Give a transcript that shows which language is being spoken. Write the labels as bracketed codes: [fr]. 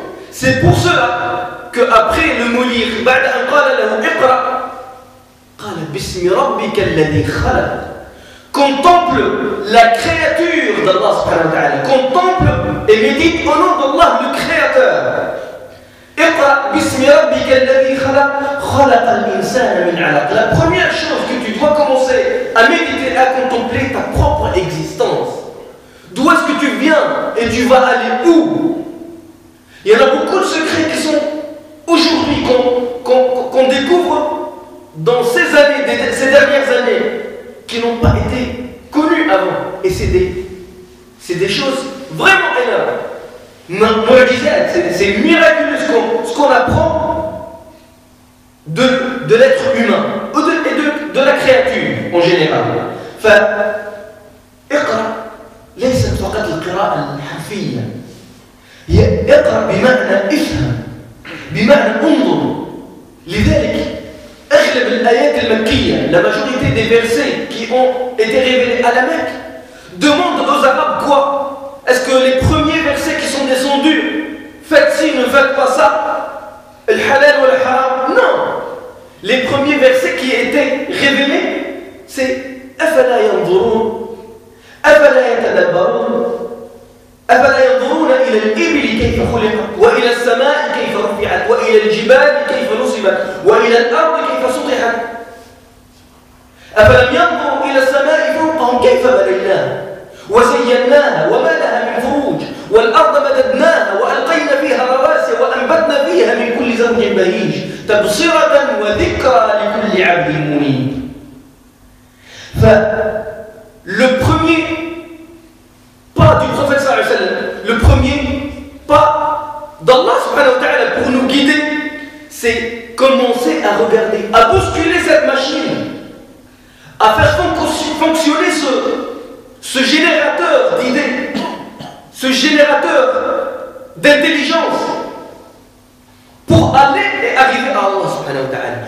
[fr] C'est pour cela qu'après le mot lire, [ar] بعد أن قال له اقرأ قال باسم ربك الذي خلق. [fr] Contemple la créature d'Allah subhanahu wa ta'ala. Contemple et médite au nom d'Allah le créateur. [ar] اقرأ باسم ربك الذي خلق خلق الإنسان من علق. [fr] La première chose que tu dois commencer à méditer, à contempler ta propre existence. D'où est-ce que tu viens et tu vas aller où? Il y en a beaucoup de secrets qui sont aujourd'hui qu'on découvre dans ces années, ces dernières années, qui n'ont pas été connues avant. Et c'est des choses vraiment énormes. Moi je disais, c'est miraculeux ce qu'on apprend de l'être humain et de la créature en général. [ar] فاقرأ ليست فقط القراءة الحرفية، هي اقرأ بمعنى افهم، بمعنى انظر. لذلك أغلب الآيات المكية, [fr] la majorité des versets qui ont été révélés à la Mecque, demandent aux Arabes quoi? Est-ce que les premiers versets qui sont descendus, faites ci, ne faites pas ça, le halal ou le haram? Non. Les premiers versets qui étaient révélés, c'est [ar] أفلا ينظرون أفلا يتدبرون أفلا ينظرون إلى الإبل كيف خلقت وإلى السماء كيف رفعت وإلى الجبال كيف نصبت وإلى الأرض كيف سطحت أفلم ينظروا إلى السماء فوقهم كيف بنيناها وزيناها وما لها من فروج والأرض مددناها وألقينا فيها رواسي وأنبتنا فيها من كل زوج بهيج تبصرة وذكرى لكل عبد منيب. [fr] Le premier pas du prophète sallallahu alayhi wa sallam, le premier pas d'Allah subhanahu wa ta'ala pour nous guider, c'est commencer à regarder, à bousculer cette machine, à faire fonctionner ce générateur d'idées, ce générateur d'intelligence, pour aller et arriver à Allah subhanahu wa ta'ala.